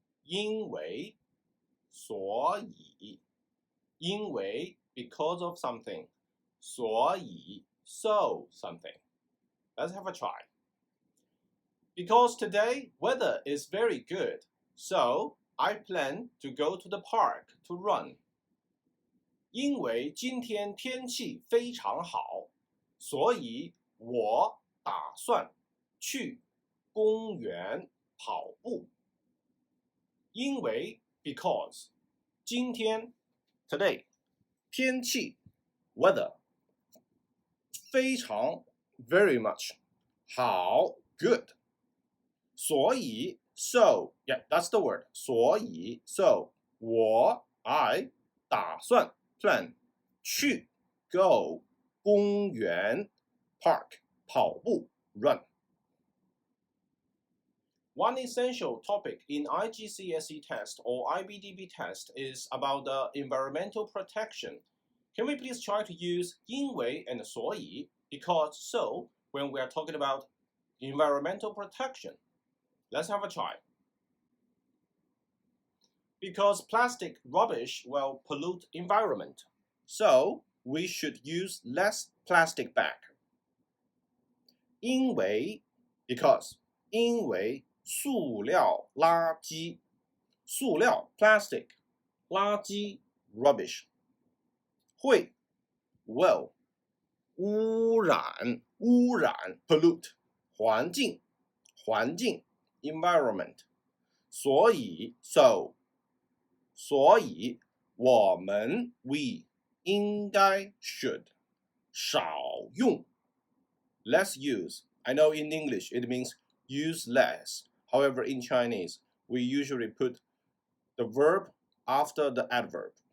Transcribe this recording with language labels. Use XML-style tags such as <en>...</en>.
<en>因为, 所以, 因为 because of something, 所以 so something. Let's have a try. Because today weather is very good, so I plan to go to the park to run.</en> <zh>因为今天天气非常好，所以我打算去公园跑步。</zh> <en>因为 because 今天 today 天气 weather 非常 very much 好 good 所以 so yeah that's the word 所以 so 我 I 打算 plan 去 go 公园 park 跑步 run. One essential topic in IGCSE test or IBDB test is about the environmental protection. Can we please try to use 因为 and 所以 because so when we are talking about environmental protection? Let's have a try. Because plastic rubbish will pollute environment, so we should use less plastic bag.</en> <zh>因为 because 因为塑料垃圾塑料 plastic 垃圾 rubbish 会 will 污染 pollute 环境</zh> <en>environment 所以 so 所以我们 we 应该 should 少用 less use. I know in English it means use less. However, in Chinese, we usually put the verb after the adverb.</en>